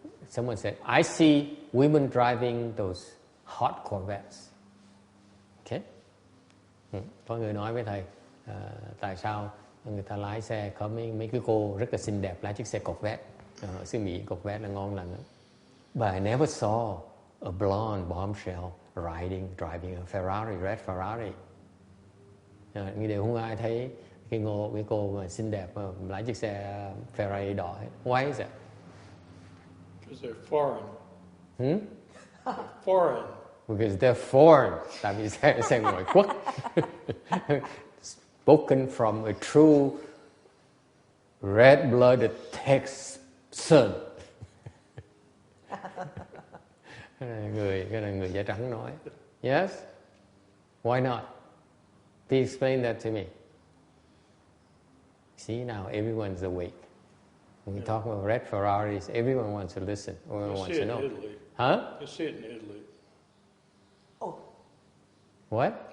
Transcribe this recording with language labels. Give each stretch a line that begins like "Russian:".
English: Someone said, I see women driving those hot Corvettes.
Vietnamese: Okay? Có người nói với thầy, tại sao người ta lái xe có mấy cái cô rất là xinh đẹp lái chiếc xe cột vét. Ở xứ Mỹ cột vét là ngon lành lắm.
English: But I never saw a blonde bombshell driving a Ferrari, red Ferrari.
Vietnamese: Như điều không ai thấy cái cô mà xinh đẹp mà lái chiếc xe Ferrari đỏ.
English: Why is that? Because they're foreign. Foreign. Because they're foreign.
Vietnamese: Tại vì xe ngoại quốc.
English: Spoken from a true red-blooded Texan.
Vietnamese: Cái này người da trắng nói.
English: Yes? Why not? Please explain that to me. See, now everyone's awake. When we talk about red Ferraris, everyone wants to listen. Everyone wants to know. You see it in Italy. Huh? You see it in Italy. Oh. What?